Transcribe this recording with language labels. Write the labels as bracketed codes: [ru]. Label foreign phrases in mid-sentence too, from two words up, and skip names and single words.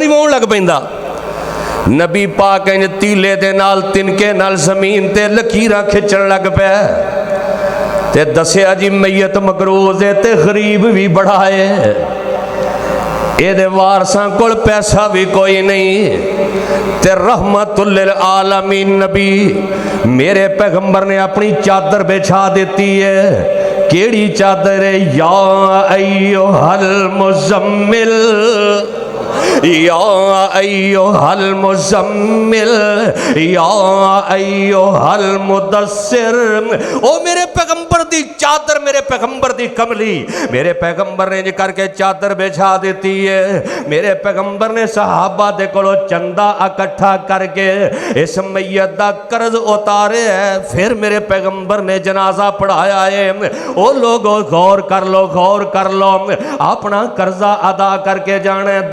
[pa] ਨਹੀਂ ਵਾਉਣ ਲੱਗ ਪੈਂਦਾ, ਨਬੀ ਪਾਕ ਇੰਜ ਤੀਲੇ ਦੇ ਨਾਲ ਤਿਨਕੇ ਨਾਲ ਜ਼ਮੀਨ ਤੇ ਲਕੀਰਾਂ ਖਿੱਚਣ ਲੱਗ ਪਿਆ ਤੇ ਦੱਸਿਆ ਜੀ ਮੈਯਤ ਮਕਰੂਜ਼ ਹੈ ਤੇ ਗ਼ਰੀਬ ਵੀ ਬੜਾ ਹੈ, ਏ ਵਾਰਸਾਂ ਕੋਲ ਪੈਸਾ ਵੀ ਕੋਈ ਨਹੀਂ, ਤੇ [ar] رحمة للعالمين [pa] ਨਬੀ ਮੇਰੇ ਪੈਗ਼ੰਬਰ ਨੇ ਆਪਣੀ ਚਾਦਰ ਵਿਛਾ ਦਿੱਤੀ ਹੈ। ਕਿਹੜੀ ਚਾਦਰ ਹੈ? [ar] يا أيها المزمل يا أيها المزمل يا أيها المدثر. [pa] ਓ ਮੇਰੇ ਪੈਗ਼ੰਬਰ ਦੀ ਚਾਦਰ, ਮੇਰੇ ਪੈਗ਼ੰਬਰ ਦੀ ਕਮਲੀ, ਮੇਰੇ ਪੈਗ਼ੰਬਰ ਨੇ ਕਰਕੇ ਚਾਦਰ ਵਿਛਾ ਦਿੱਤੀ ਹੈ। ਮੇਰੇ ਪੈਗ਼ੰਬਰ ਨੇ ਸਹਾਬਾ ਦੇ ਕੋਲੋਂ ਚੰਦਾ ਇਕੱਠਾ ਕਰਕੇ ਇਸ ਮੈਯਤ ਦਾ ਕਰਜ਼ ਉਤਾਰੇ ਹੈ। ਫਿਰ ਮੇਰੇ ਪੈਗ਼ੰਬਰ ਨੇ ਜਨਾਜ਼ਾ ਪੜ੍ਹਾਇਆ ਹੈ। ਓ ਲੋਗੋ ਗ਼ੌਰ ਕਰ ਲੋ, ਗ਼ੌਰ ਕਰ ਲੋ, ਆਪਣਾ ਕਰਜ਼ਾ ਅਦਾ ਕਰਕੇ ਜਾਣਾ ਹੈ।